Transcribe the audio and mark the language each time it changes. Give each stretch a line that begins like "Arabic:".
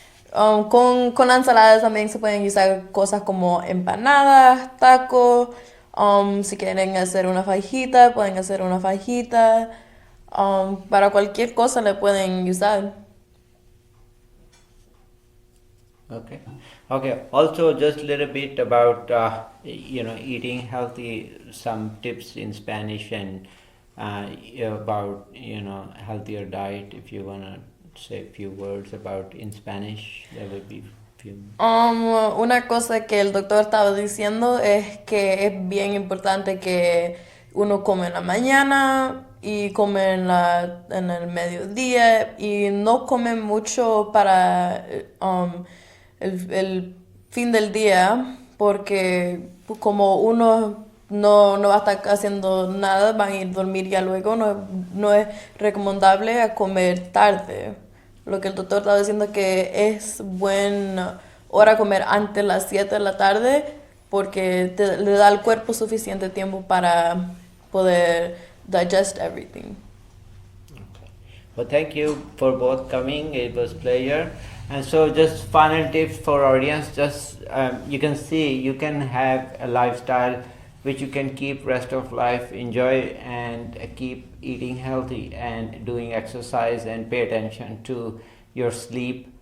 Spanish: Con ensaladas también se pueden usar cosas como empanadas, tacos. Si quieren hacer una fajita, pueden hacer una fajita. Para cualquier cosa le pueden usar.
English: Okay. Okay. Also, just a little bit about eating healthy. Some tips in Spanish, and about healthier diet. If you wanna say a few words about in Spanish, there will be few.
Spanish: Una cosa que el doctor estaba diciendo es que es bien importante que uno come en la mañana y come en el mediodía y no come mucho para el fin del día, porque como uno no va a estar haciendo nada, van a ir a dormir ya luego, no es recomendable a comer tarde. Lo que el doctor estaba diciendo que es buena hora comer antes de las 7 de la tarde, porque le da al cuerpo suficiente tiempo para poder
English: digest everything. Well, thank you for both coming. It was pleasure. And so, just final tips for audience. Just you can see you can have a lifestyle which you can keep rest of life, enjoy, and keep eating healthy and doing exercise and pay attention to your sleep.